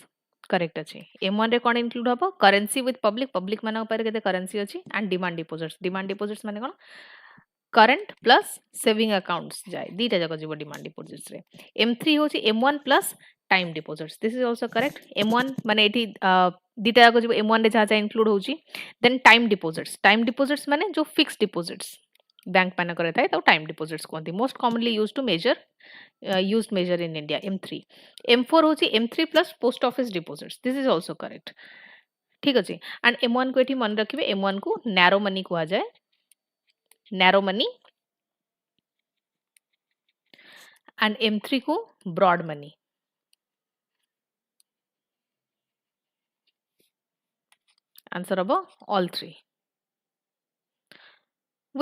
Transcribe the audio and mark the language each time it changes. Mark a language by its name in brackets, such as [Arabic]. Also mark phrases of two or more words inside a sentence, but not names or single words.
[Odia] କରେକ୍ଟ ଅଛି। M1 ରେ କଣ ଇନ୍କ୍ଲୁଡ ହେବ? [English] currency with public, public [Odia] ମାନଙ୍କ ପର କେତେ କରେନ୍ସି ଅଛି, [English] and demand deposits. demand deposits [Odia] ମାନେ କଣ? [English] current plus saving accounts [Odia] ଯାଏ, ଦିଟା ଯାକ ଯିବ [English] demand deposits रे। M3 होची M1 plus time deposits. This is also correct. [Odia] M1 ମାନେ ଏଠି ଦିଟା ଯାକ ଯିବ M1 ରେ ଯାହା ଇନ୍କ୍ଲୁଡ ହେଉଛି। [English] then time deposits. time deposits [Odia] ମାନେ ଯୋ [English] fix deposits bank [Odia] ମାନଙ୍କ କରେ ଥାଏ ତ [English] time deposits [Odia] कोंती। [English] most commonly used to measure used measure in India। M3 M4 होची M3 plus post office deposits। this is also correct। [Odia] ଠିକ ଅଛି। एंड M1 କୁ ଏଠି ମନେ ରଖିବେ, M1 କୁ [English] narrow money [Odia] କୁହା ଯାଏ, [English] narrow money, and M3 [Odia] को [English] broad money. answer ହେବ all three।